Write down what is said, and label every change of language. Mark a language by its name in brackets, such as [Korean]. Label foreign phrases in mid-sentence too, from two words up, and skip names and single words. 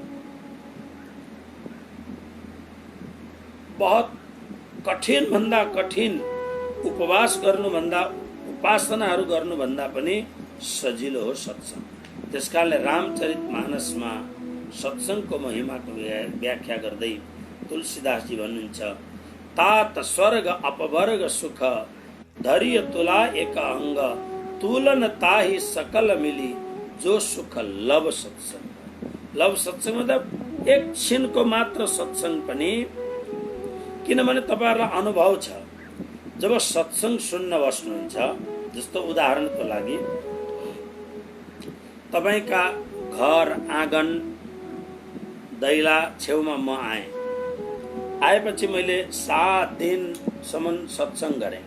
[Nepali] बहुत कठिन भन्दा कठिन उपवास गर्नुभन्दा, उपासनाहरू गर्नुभन्दा पनि सजिलो हो सत्सङ्ग। त्यसकारणले रामचरितमानसमा सत्सङ्गको महिमाको व्याख्या गर्दै तुलसीदासजी भन्नुहुन्छ, [Awadhi] तात स्वर्ग अपवर्ग सुख धैर्य तुला एक अंग तुलन ताही सकल मिली जो सुख लव सत्सङ्ग। लव सत्सङ्ग [Nepali] मतलब एकछिनको मात्र सत्सङ्ग पनि, किनभने तपाईहरुलाई अनुभव छ जब सत्सङ्ग सुन्न बस्नुहुन्छ। जस्तो उदाहरणको लागि तपाईका घर आँगन दैला छेउमा म आएपछि मैले 7 दिनसम्म सत्सङ्ग गरेँ।